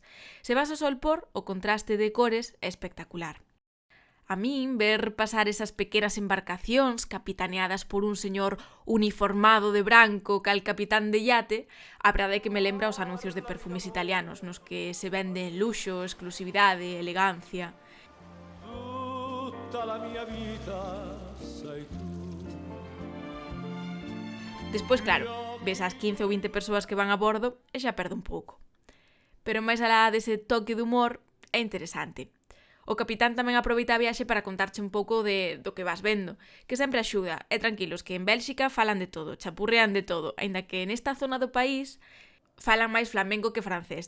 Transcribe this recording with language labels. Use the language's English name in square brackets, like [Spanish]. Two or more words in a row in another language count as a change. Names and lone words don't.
[Galician] Se vas ao solpor, o contraste de cores é espectacular. A min, ver pasar esas pequenas embarcacións capitaneadas por un señor uniformado de branco cal capitán de iate, a verdade é que me lembra os anuncios de perfumes italianos, nos que se vende luxo, exclusividade, elegancia. [Italian] Tutta la mia vita sei tu. [Galician] Despois, claro, ves as 15 ou 20 persoas que van a bordo e xa perde un pouco. Pero máis alá dese toque de humor, é interesante. O capitán tamén aproveita a viaxe para contarche un pouco do que vas vendo, que sempre axuda. E tranquilos, que en Bélxica falan de todo, chapurrean de todo, aínda que nesta zona do país falan máis flamenco que francés.